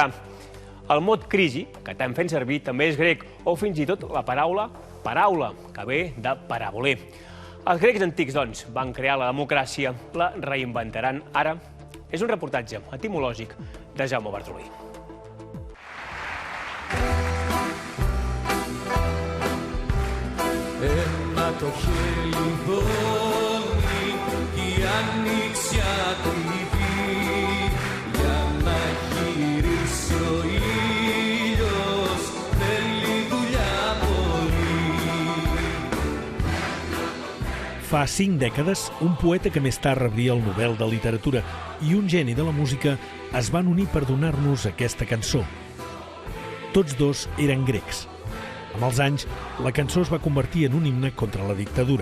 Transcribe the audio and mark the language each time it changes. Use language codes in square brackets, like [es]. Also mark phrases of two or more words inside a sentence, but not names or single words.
[ca] El mot crisi, que tant fem servir, també és grec, o fins i tot la paraula paraula, que ve de paraboler. Els grecs antics, doncs, van crear la democràcia, la reinventaran ara. És un reportatge etimològic de Jaume Bartolí. [el] En το χέρι μπώνει κι η άνοιξη ακριβή για να γυρίσει ο ήλιος θέλει δουλειά πολύ. [ca] Fa 5 dècades, un poeta que més tard rebria el Nobel de Literatura i un geni de la música es van unir per donar-nos aquesta cançó. Tots dos eren grecs. Amb els anys, la cançó es va convertir en un himne contra la dictadura.